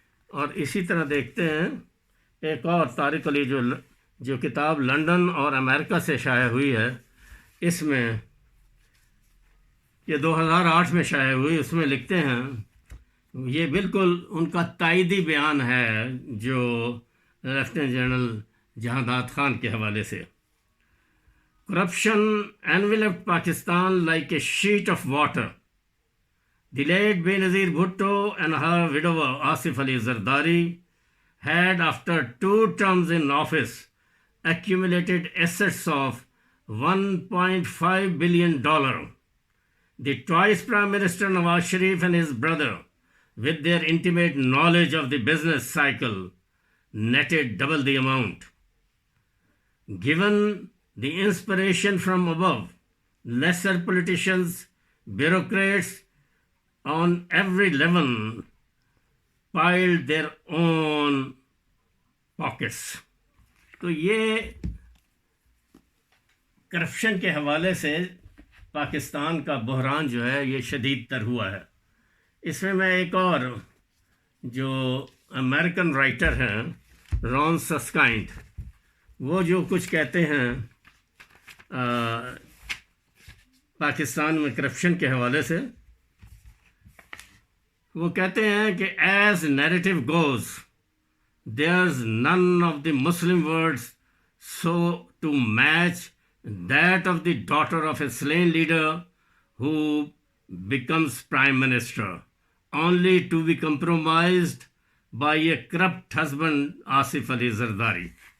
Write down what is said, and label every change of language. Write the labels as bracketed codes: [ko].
[ur] اور اسی طرح دیکھتے ہیں ایک اور طارق علی جو کتاب لندن اور امریکہ سے شائع ہوئی ہے، اس میں یہ 2008 میں شائع ہوئی، اس میں لکھتے ہیں، یہ بالکل ان کا تائیدی بیان ہے جو لیفٹیننٹ جنرل جہاں خان کے حوالے سے. [en] Corruption enveloped Pakistan like a sheet of water. The late Benazir Bhutto and her widower Asif Ali Zardari had, after 2 terms in office, accumulated assets of $1.5 billion. The twice Prime Minister Nawaz Sharif and his brother, with their intimate knowledge of the business cycle, netted double the amount. Given the inspiration from above, lesser politicians, bureaucrats on every level piled their own pockets. [ur] تو یہ corruption کے حوالے سے پاکستان کا بحران جو ہے یہ شدید تر ہوا ہے. اس میں ایک اور جو امریکن رائٹر ہیں رون سسکائنڈ، وہ جو کچھ کہتے ہیں پاکستان میں کرپشن کے حوالے سے، وہ کہتے ہیں کہ as narrative goes [en] there's none of the Muslim words so to match that of the daughter of a slain leader who becomes prime minister, only to be compromised by a corrupt husband, Asif Ali Zardari.